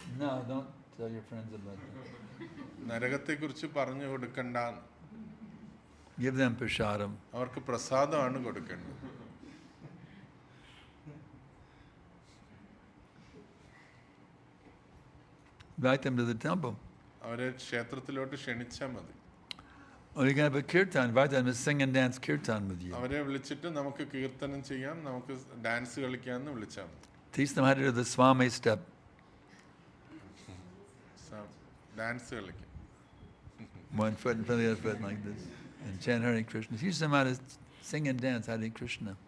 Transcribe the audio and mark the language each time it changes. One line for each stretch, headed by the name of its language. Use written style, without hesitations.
English: No, don't tell your friends about that.
Malayalam: നരകത്തെ കുറിച്ച് പറഞ്ഞു കൊടുക്കണ്ട,
English: Give them prashadam.
Malayalam: അവർക്ക് പ്രസാദമാണ് കൊടുക്കേണ്ടത്.
English: Invite them to the temple.
Malayalam: അവരെ ക്ഷേത്രത്തിലോട്ട് ക്ഷണിച്ചാൽ മതി.
English: Or you can have a kirtan. Invite them to sing and dance kirtan with you.
Malayalam: അവരെ വിളിച്ചിട്ട് നമുക്ക് കീർത്തനം ചെയ്യാം, നമുക്ക് ഡാൻസ് കളിക്കാമെന്ന് വിളിച്ചാൽ മതി.
English: Teach them how to do the Swami step.
Malayalam: Dance കളിക്കാം.
English: One foot in front of the other foot like this. And chant Hare Krishna. Teach them how to sing and dance Hare Krishna.